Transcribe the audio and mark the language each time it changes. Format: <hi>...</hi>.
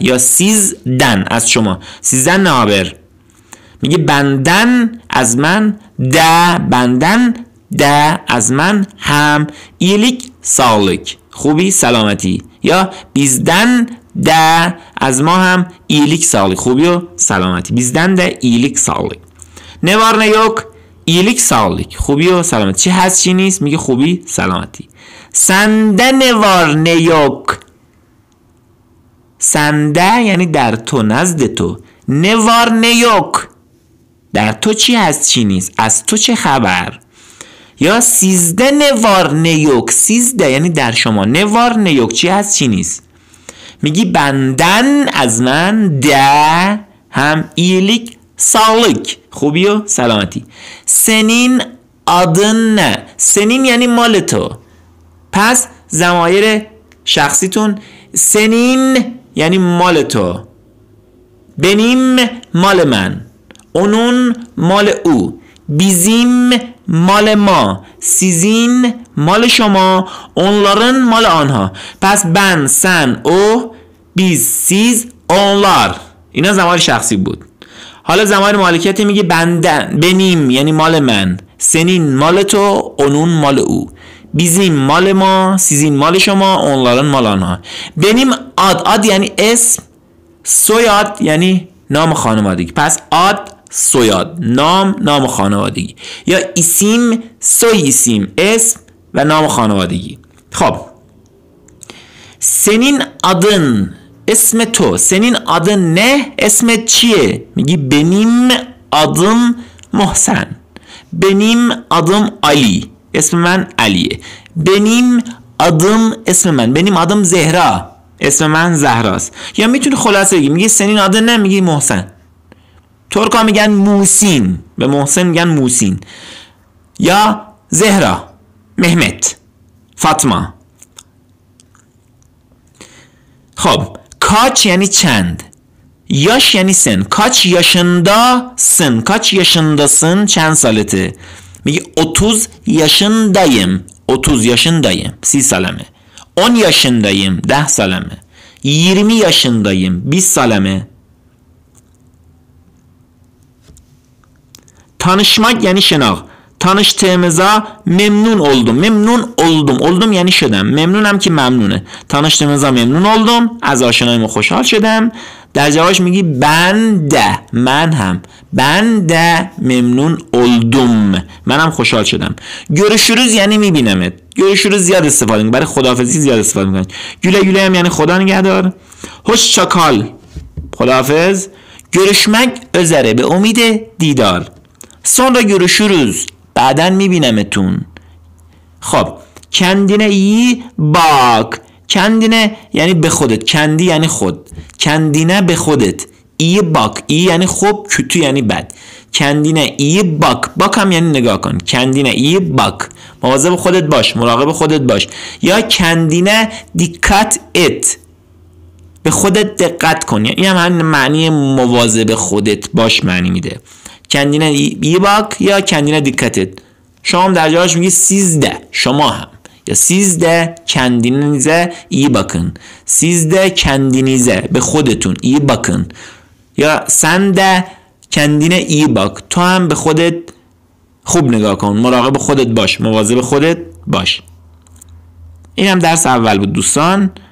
<fa>یا</fa> <tr>sizden</tr> <fa>از شما،</fa> <tr>sizden</tr> <fa>نه</fa> <tr>haber.</tr> <fa>میگه</fa> <tr>benden</tr> <fa>از من،</fa> <tr>de benden de</tr> <fa>از من هم،</fa> <tr>iyilik sağlık</tr> <fa>خوبی سلامتی. یا</fa> <tr>bizden de</tr> <fa>از ما هم</fa> <tr>iyilik sağlık</tr> <fa>خوبی و سلامتی.</fa> <tr>bizden de iyilik sağlık. ne var ne yok، iyilik sağlık</tr> <fa>خوبی و سلامتی. چی هست چی نیست، میگه خوبی سلامتی.</fa> <tr>sende ne var ne yok، sende</tr> <fa>یعنی در تو، نزد تو.</fa> <tr>ne var ne yok</tr> <fa>در تو چی هست چی نیست، از تو چه خبر. یا</fa> <tr>sizde ne var ne yok، sizde</tr> <fa>یعنی در شما،</fa> <tr>ne var ne yok</tr> <fa>چی هست چی نیست. میگی</fa> <tr>benden</tr> <fa>از من،</fa> <tr>de</tr> <fa>هم</fa> <tr>iyilik sağlık</tr> <fa>خوبی و سلامتی.</fa> <tr>senin adın ne، senin</tr> <fa>یعنی مال تو، پس ضمایر شخصیتون سنین یعنی مال تو، بنیم مال من، اونون مال او،</fa> <tr>bizim</tr> <fa>مال ما،</fa> <tr>sizin</tr> <fa>مال شما،</fa> <tr>onların</tr> <fa>مال آنها.</fa> <tr>پس ben، sen، o، biz، siz، onlar</tr> <fa>اینا ضمایر شخصی بود. حالا ضمایر مالکیتی میگه بندن،</fa> <tr>benim</tr> <fa>یعنی مال من،</fa> <tr>senin</tr> <fa>مال تو،</fa> <tr>onun</tr> <fa>مال او،</fa> <tr>bizim</tr> <fa>مال ما،</fa> <tr>sizin</tr> <fa>مال شما،</fa> <tr>onların</tr> <fa>مال آنها.</fa> <tr>benim ad</tr> <fa>یعنی اسم، soyad یعنی نام خانوادگی. پس</fa> <tr>ad soyad</tr> <fa>نام خانوادگی، یا</fa> <tr>isim soy isim</tr> <fa>اسم و نام خانوادگی. خب</fa> <tr>senin adın</tr> <fa>اسم تو،</fa> <tr>senin adın ne</tr> <fa>اسمت چیه؟ میگی</fa> <tr>benim adım</tr> <fa>محسن،</fa> <tr>benim adım</tr> <fa>Ali اسم من علیه،</fa> <tr>benim adım</tr> <fa>اسم من،</fa> <tr>benim adım</tr> <fa>زهرا اسم من زهراست. یا میتونی خلاصه بگی، میگی</fa> <tr>senin adın ne</tr> <fa>میگی محسن. ترکا میگن موسین، به محسن میگن موسین. یا زهرا، مهمت، فاطمه. خب</fa> <tr>kaç</tr> <fa>یعنی چند،</fa> <tr>yaş</tr> <fa>یعنی سن.</fa> <tr>kaç yaşındasın، kaç yaşındasın</tr> <fa>چند سالته. میگی</fa> <tr>30 yaşındayım، 30 yaşındayım 30</tr> <fa>سالمه.</fa> <tr>10 yaşındayım 10</tr> <fa>سالمه.</fa> <tr>20 yaşındayım 20</tr> <fa>سالمه.</fa> <tr>Tanışmak yani şenaq. Tanıştığımıza memnun oldum. Memnun oldum. Oldum</tr> <fa>یعنی شدم. ممنونم که ممنونه.</fa> <tr>tanıştığımıza memnun oldum.</tr> <fa>از آشناییم خوشحال شدم. در جوابش میگی ben de. من هم.</fa> <tr>Ben de memnun oldum.</tr> <fa>منم خوشحال شدم.</fa> <tr>görüşürüz</tr> <fa>یعنی میبینمت.</fa> <tr>görüşürüz</tr> <fa>زیاد استفاده میکنیم. برای خداحافظی زیاد استفاده میکنیم.</fa> <tr>güle güle</tr> <fa>هم یعنی خدا نگهدار.</fa> <tr>hoşça kal.</tr> <fa>خداحافظ.</fa> <tr>görüşmek üzere</tr> <fa>به امید دیدار.</fa> <tr>sonra görüşürüz.</tr> <fa>بعدن میبینمتون. خب</fa> <tr>kendine iyi bak. kendine</tr> <fa>یعنی به خودت.</fa> <tr>kendi</tr> <fa>یعنی خود.</fa> <tr>kendine</tr> <fa>به خودت.</fa> <tr>iyi bak. iyi</tr> <fa>یعنی خوب،</fa> <tr>kötü</tr> <fa>یعنی بد.</fa> <tr>kendine iyi bak. bak</tr> <fa>هم یعنی نگاه کن.</fa> <tr>kendine iyi bak.</tr> <fa>مواظب خودت باش. مراقب خودت باش. یا</fa> <tr>kendine dikkat et.</tr> <fa>به خودت دقت کن. این هم همین معنی مواظب خودت باش معنی میده.</fa> <tr>kendine iyi bak</tr> <fa>یا</fa> <tr>kendine dikkat et.</tr> <fa>شما هم در جوابش میگی</fa> <tr>siz de.</tr> <fa>شما هم. یا</fa> <tr>siz de kendinize iyi bakın. siz de kendinize</tr> <fa>به خودتون</fa> <tr>iyi bakın.</tr> <fa>یا</fa> <tr>sen de kendine iyi bak.</tr> <fa>تو هم به خودت خوب نگاه کن. مراقب خودت باش. مواظب خودت باش. این هم درس اول بود دوستان.</fa>